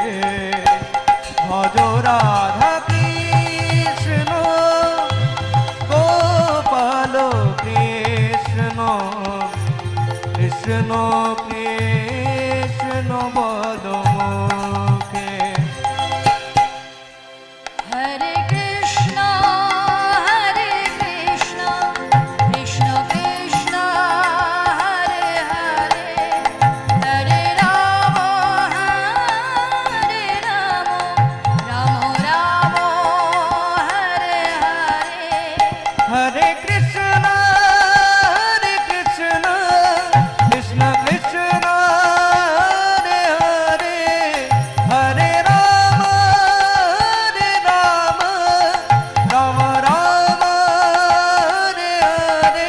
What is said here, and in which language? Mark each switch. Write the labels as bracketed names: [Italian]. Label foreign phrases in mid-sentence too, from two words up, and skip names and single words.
[Bangla] ভজ রাধা কৃষ্ণ গোপাল কৃষ্ণ কৃষ্ণ কৃষ্ণ বদ মুখে। [Sanskrit] হরে কৃষ্ণ কৃষ্ণ কৃষ্ণ হরে হরে হরে রাম রাম রাম হরে হরে। হরে কৃষ্ণ কৃষ্ণ কৃষ্ণ হরে হরে হরে রাম রাম রাম হরে হরে।